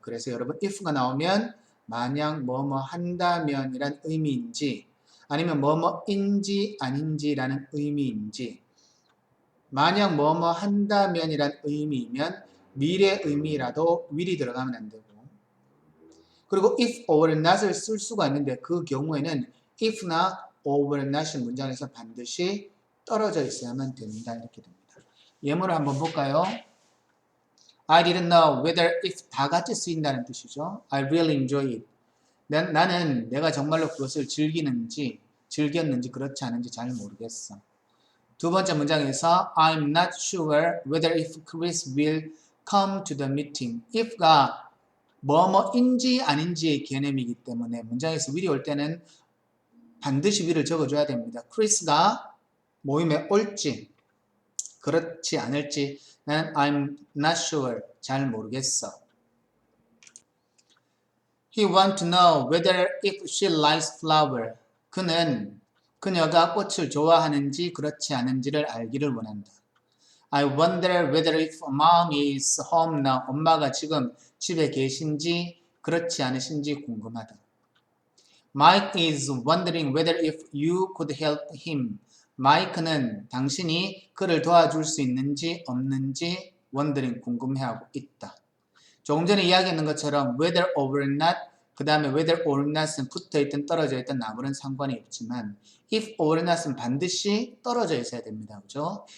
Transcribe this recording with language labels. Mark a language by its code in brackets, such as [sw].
[ko] 그래서 여러분 if가 나오면 만약 뭐뭐 한다면 이란 의미인지 아니면 뭐뭐인지 아닌지라는 의미인지 만약 뭐뭐 한다면 이란 의미이면 미래 의미라도 will이 들어가면 안 되고 그리고 if or not을 쓸 수가 있는데 그 경우에는 if나 or not이 문장에서 반드시 떨어져 있어야만 됩니다. 이렇게 됩니다. 예문을 한번 볼까요? [en] I didn't know whether if [ko] 다 같이 쓰인다는 뜻이죠. [en] I really enjoy it. [ko] 나는 내가 정말로 그것을 즐겼는지 그렇지 않은지 잘 모르겠어. 두 번째 문장에서 [en] I'm not sure whether if Chris will come to the meeting. [ko] if가 뭐뭐인지 아닌지의 개념이기 때문에 문장에서 will이 올 때는 반드시 will을 적어줘야 됩니다. Chris가 모임에 올지 그렇지 않을지 나는 [en] I'm not sure [ko] 잘 모르겠어. [en] He wants to know whether if she likes flower. [ko] 그녀가 꽃을 좋아하는지 그렇지 않은지를 알기를 원한다. [en] I wonder whether if mom is home now. [ko] 엄마가 지금 집에 계신지 그렇지 않으신지 궁금하다. [en] Mike is wondering whether if you could help him. [ko] 마이크는 당신이 그를 도와줄 수 있는지 없는지 wondering 궁금해하고 있다. 조금 전에 이야기했는 것처럼 whether or not 그 다음에 whether or not은 붙어있든 떨어져있든 아무런 상관이 없지만 if or not은 반드시 떨어져 있어야 됩니다. 그죠?